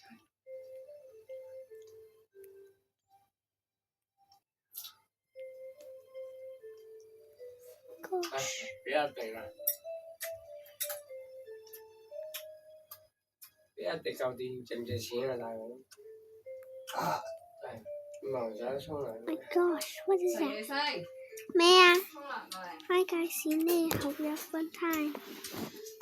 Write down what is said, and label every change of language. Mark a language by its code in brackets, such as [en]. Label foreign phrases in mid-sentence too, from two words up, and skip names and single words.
[yue] 比亞迪啦，比亞迪嚿電值唔值錢啊，大佬？係唔使沖涼。 [en] My gosh, what is [yue] 陳 [en] that? [yue] 宇星，咩啊？沖涼過嚟。 [en] Hi guys, see you. Hope you have a fun time.